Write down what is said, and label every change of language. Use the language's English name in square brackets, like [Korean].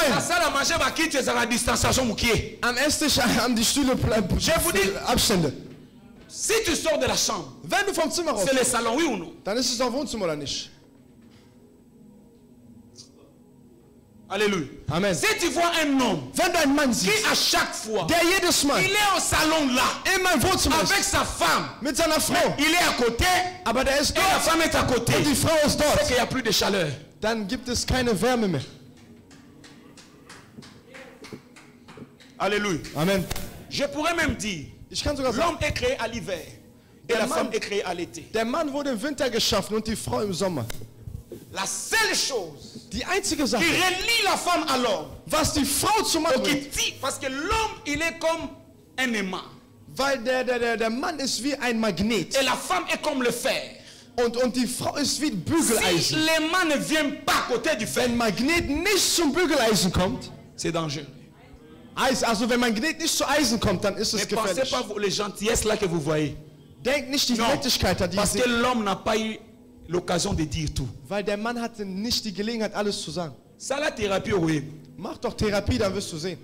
[French] La salle à manger va quitter la distanciation moukier. [German] Am Esstisch haben die Stühle [French] Je vous dis, [German] Abstände. [French] Si tu sors de la chambre, [German] wenn du vom Zimmer raus, [French] c'est le salon, oui ou non? [German] Dann ist es doch Wohnzimmer oder nicht? [French] Alléluia. [German] Amen. [French] Si tu vois un homme, [German] wenn du einen Mann siehst, [French] qui à chaque fois, [German] der jedes Mal, [French] il est au salon là, [German] immer im Wohnzimmer [French] avec sa femme, [German] mit seiner Frau, [French] il est à côté, [German] aber der ist [French] et la femme est à côté, [German] und die Frau ist dort, [French] c'est qu'il n'y a plus de chaleur. [German] Dann gibt es keine Wärme mehr. [French] Alléluia. [German] Amen. [French] Je pourrais même dire, l'homme est créé à l'hiver et la femme est créée à l'été. [German] Der Mann wurde im Winter geschaffen und die Frau im Sommer. [French] La seule chose [German] die einzige Sache, [French] qui relie la femme à l'homme, [German] was die Frau zum Mann bringt, [French] parce que l'homme il est comme un aimant, [German] weil der Mann ist wie ein Magnet [French] et la femme est comme le fer. [German] Und die Frau ist wie Bügeleisen. [French] Si l'aimant ne vient pas à côté du fer, [German] wenn Magnet nicht zum Bügeleisen kommt, [French] c'est dangereux. [German] Also wenn Magnet nicht zu Eisen kommt, dann ist es gefährlich. [French] Ne pensez pas les gentillesses là que vous voyez. [German] Denkt nicht die Nettigkeit, die [French] parce que l'homme n'a pas eu l'occasion de dire tout. [German] Weil der Mann hatte nicht die Gelegenheit, alles zu sagen. [French] Ça la thérapie au web. [German] Mach doch Therapie, dann wirst du sehen.